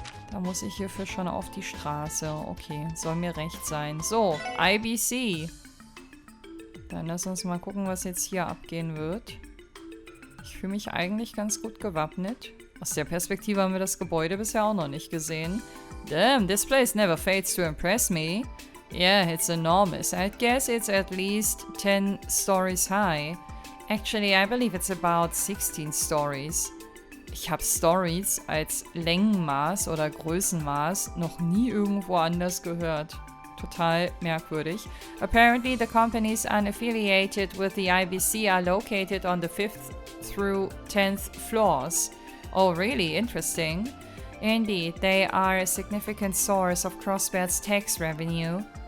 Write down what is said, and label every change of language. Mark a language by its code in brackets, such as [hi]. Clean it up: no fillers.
[de] Da muss ich hierfür schon auf die Straße. Okay, soll mir recht sein. So, IBC. Dann lass uns mal gucken, was jetzt hier abgehen wird. Ich fühle mich eigentlich ganz gut gewappnet. Aus der Perspektive haben wir das Gebäude bisher auch noch nicht gesehen. [en] Damn, this place never fails to impress me. Yeah, it's enormous. I'd guess it's at least 10 stories high. Actually, I believe it's about 16 stories. [de] Ich habe Stories als Längenmaß oder Größenmaß noch nie irgendwo anders gehört. Total merkwürdig. [en] Apparently, the companies unaffiliated with the IBC are located on the 5th through 10th floors. Oh, really? Interesting. Indeed, they are a significant source of Crossbell's tax revenue.